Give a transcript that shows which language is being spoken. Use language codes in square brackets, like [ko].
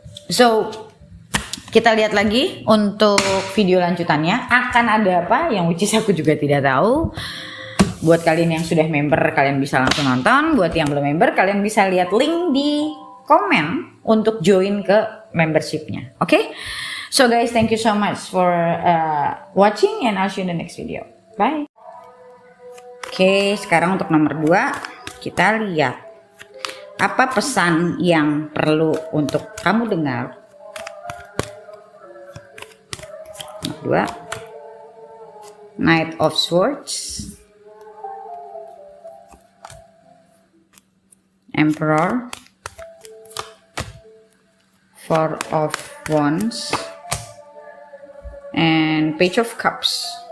[id] So kita lihat lagi untuk video lanjutannya akan ada apa, yang [en] which is [id] aku juga tidak tahu. Buat kalian yang sudah member, kalian bisa langsung nonton. Buat yang belum member, kalian bisa lihat link di komen untuk join ke membershipnya. [en] Okay? So guys, thank you so much for watching, and I'll see you in the next video. Bye. [id] Oke, sekarang untuk nomor 2, kita lihat apa pesan yang perlu untuk kamu dengar. Nomor 2, Knight of Swords, Emperor, Four of Wands, and Page of Cups.